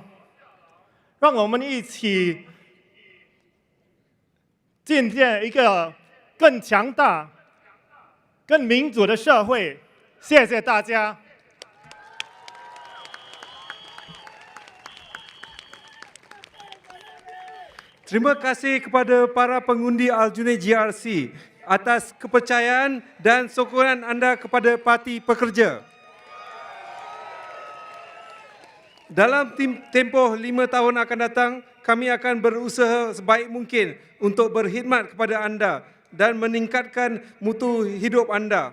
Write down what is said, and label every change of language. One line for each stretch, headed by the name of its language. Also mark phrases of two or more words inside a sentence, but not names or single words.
Chinese: 让我们一起建建一个更强大、更民主的社会。谢谢大家。
Malay: Terima kasih kepada para pengundi Aljunied GRC atas kepercayaan dan sokongan anda kepada Parti Pekerja. Dalam tempoh 5 tahun akan datang, kami akan berusaha sebaik mungkin untuk berkhidmat kepada anda dan meningkatkan mutu hidup anda.